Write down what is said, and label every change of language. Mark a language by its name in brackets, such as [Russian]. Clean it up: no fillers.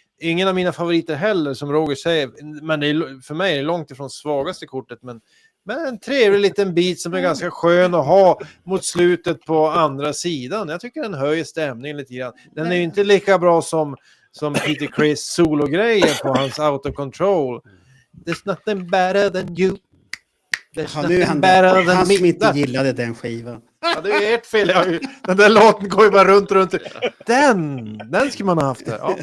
[Swedish] Ingen av mina favoriter heller, som Roger säger. Men för mig är det långt ifrån svagaste kortet. Men en trevlig liten bit som är ganska skön att ha mot slutet på andra sidan. Jag tycker den höjer stämningen lite grann. Den är ju inte lika bra som Peter Criss solo-grejer på hans Out of Control. [English] There's nothing better than you. [Swedish] Han som inte gillade den skivan. Ja, det är ert fel. Den där låten går ju bara runt. Den skulle man ha haft där.